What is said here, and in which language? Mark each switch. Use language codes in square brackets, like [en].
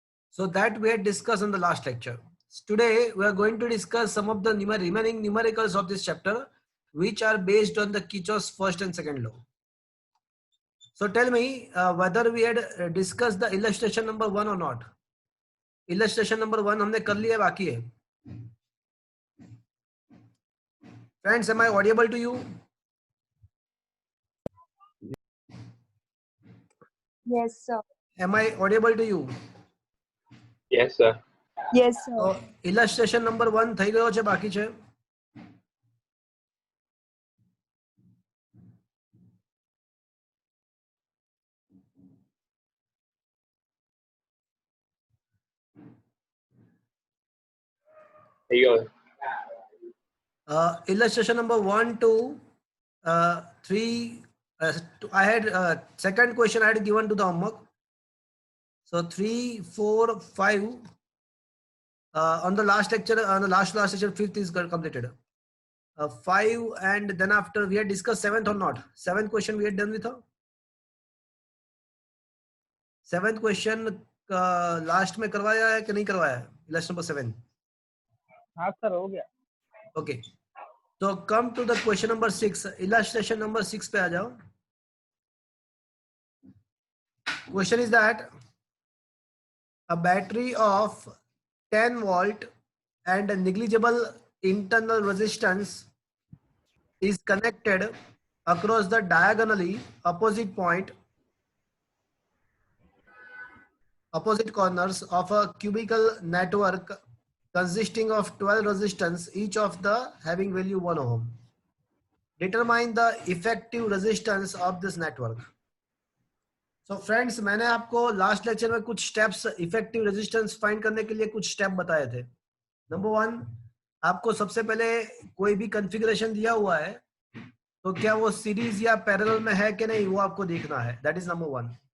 [en] So that we had discussed in the last lecture. Today we are going to discuss some of the remaining numericals of this chapter, which are based on the Kirchhoff's first and second law. So tell me whether we had discussed the illustration number 1 or not. Illustration number 1 [hi] हमने कर लिया, बाकी है. [en] Friends, am I audible to you? Yes, sir. Am I audible to you? Yes, sir. Yes, sir. So illustration number 1 [gu] થઈ ગયો છે, બાકી છે. [en] There you go. Illustration number 1, 2, 3. I had second question I had given to the homework. So 3, 4, 5. On the last lecture, on the last lecture, 5th is completed. 5 and then after we had discussed 7th or not. 7th question we had done with her. 7th question last [hi] में करवाया है कि नहीं करवाया? [en] Illustration number 7. [hi] हाँ sir, हो गया. [en] Okay. So come to the question number 6. Illustration number 6 [hi] पे आ जाओ. [en] Question is that a battery of 10 volt and a negligible internal resistance is connected across the diagonally opposite corners of a cubical network consisting of 12 resistance, each of the having value 1 ohm. Determine the effective resistance of this network. So friends, [hi] मैंने आपको last lecture में कुछ steps effective resistance find करने के लिए कुछ step बताए थे. नंबर 1, आपको सबसे पहले कोई भी कॉन्फ़िगरेशन दिया हुआ है तो क्या वो सीरीज या पैरेलल में है कि नहीं, वो आपको देखना है. [en] That is number 1.